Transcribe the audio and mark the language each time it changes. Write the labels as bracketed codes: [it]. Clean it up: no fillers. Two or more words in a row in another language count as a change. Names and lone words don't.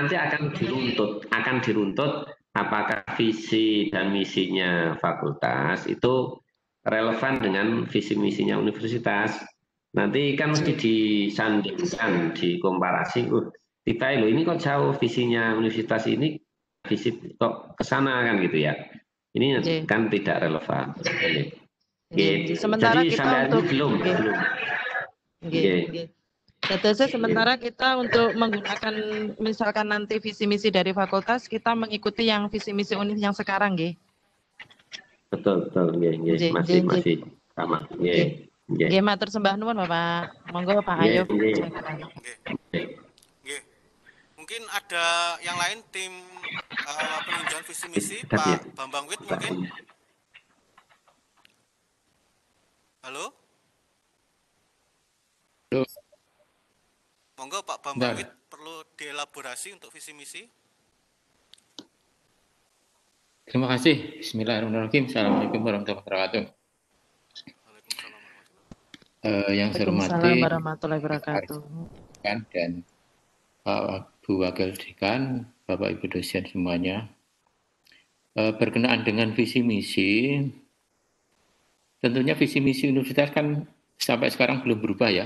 [id] nanti akan diruntut apakah visi dan misinya fakultas itu relevan dengan visi misinya universitas. Nanti kan mesti disandingkan, dikomparasi. Kita ini kok jauh visinya universitas ini, visi kok ke sana kan gitu ya. Ini Nggih. kan tidak relevan. Nggih, nggih. Jadi Sementara kita sampai hari ini untuk belum. nggih, nggih. Nggih. Tetesnya sementara kita untuk menggunakan misalkan nanti visi misi dari fakultas kita mengikuti yang visi misi univ yang sekarang nggih. Betul, nggih, Nggih, nggih, nggih. masih sama. Nggih. Nggih. [jv] Nggih, matur sembah nuwun Bapak. [id] Monggo Pak Nggih, Ayub. nggih. Oke. Oke. Mungkin ada yang lain tim peninjauan visi misi Pak Bambang Wit mungkin. Halo? Halo. Monggo Pak Bambang Wit perlu dielaborasi untuk visi misi. Terima kasih. [ar] بسم الله الرحمن الرحيم. السلام عليكم ورحمة الله وبركاته. [id] Yang saya hormati [ar] وعليكم السلام ورحمة الله وبركاته. [id] Dan Pak Bu Wakil Dekan, Bapak Ibu dosen semuanya. Berkenaan dengan visi misi, tentunya visi misi universitas kan sampai sekarang belum berubah ya.